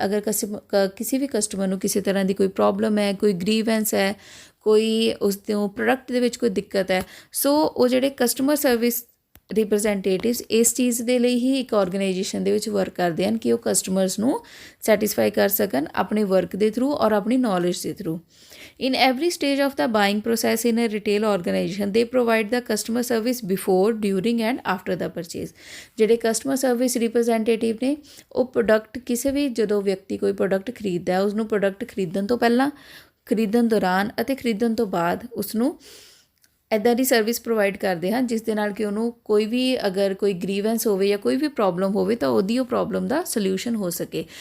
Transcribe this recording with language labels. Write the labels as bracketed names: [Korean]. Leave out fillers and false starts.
[Punjabi] ਅਗਰ ਕਿਸੇ ਵੀ ਕਸਟਮਰ ਨੂੰ ਕਿਸੇ ਤਰ੍ਹਾਂ ਦੀ ਕੋਈ ਪ੍ਰੋਬਲਮ ਹੈ, ਕੋਈ ਗਰੀਵੈਂਸ ਹੈ, ਕੋਈ ਉਸ ਤੋਂ ਪ੍ਰੋਡਕਟ ਦੇ ਵਿੱਚ ਕੋਈ ਦਿੱਕਤ ਹੈ, ਸੋ ਉਹ ਜਿਹੜੇ ਕਸਟਮਰ ਸਰਵਿਸ ਰਿਪਰੈਜ਼ੈਂਟੇਟਿਵਸ ਇਸ ਚੀਜ਼ ਦੇ ਲਈ ਹੀ ਇੱਕ ਆਰਗੇਨਾਈਜੇਸ਼ਨ ਦੇ ਵਿੱਚ ਵਰਕ ਕਰਦੇ ਹਨ ਕਿ ਉਹ ਕਸਟਮਰਸ ਨੂੰ ਸੈਟਿਸਫਾਈ ਕਰ ਸਕਣ ਆਪਣੇ ਵਰਕ ਦੇ ਥਰੂ ਔਰ ਆਪਣੀ ਨੌਲੇਜ ਦੇ through. [English] In every stage of the buying process in a retail organization, they provide the customer service before, during and after the purchase. [Punjabi] ਜਿਹੜੇ ਕਸਟਮਰ ਸਰਵਿਸ ਰਿਪਰੈਜ਼ੈਂਟੇਟਿਵ ਨੇ ਉਹ ਪ੍ਰੋਡਕਟ ਕਿਸੇ ਵੀ ਜਦੋਂ ਵਿਅਕਤੀ ਕੋਈ ਪ੍ਰੋਡਕਟ ਖਰੀਦਦਾ ਹੈ ਉਸਨੂੰ ਪ੍ਰੋਡਕਟ ਖਰੀਦਣ ਤੋਂ ਪਹਿਲਾਂ, ਖਰੀਦਣ ਦੌਰਾਨ ਅਤੇ ਖਰੀਦਣ ਤੋਂ ਬਾਅਦ ਉਸਨੂੰ ਇੱਦਾਂ ਦੀ ਸਰਵਿਸ ਪ੍ਰੋਵਾਈਡ ਕਰਦੇ ਹਨ ਜਿਸ ਦੇ ਨਾਲ ਕਿ ਉਹਨੂੰ ਕੋਈ ਵੀ ਅਗਰ ਕੋਈ ਗਰੀਵੈਂਸ ਹੋਵੇ ਜਾਂ ਕੋਈ ਵੀ ਪ੍ਰੋਬਲਮ ਹੋਵੇ ਤਾਂ ਉਹਦੀ ਉਹ ਪ੍ਰੋਬਲਮ ਦਾ ਸੋਲਿਊਸ਼ਨ ਹੋ ਸਕੇ।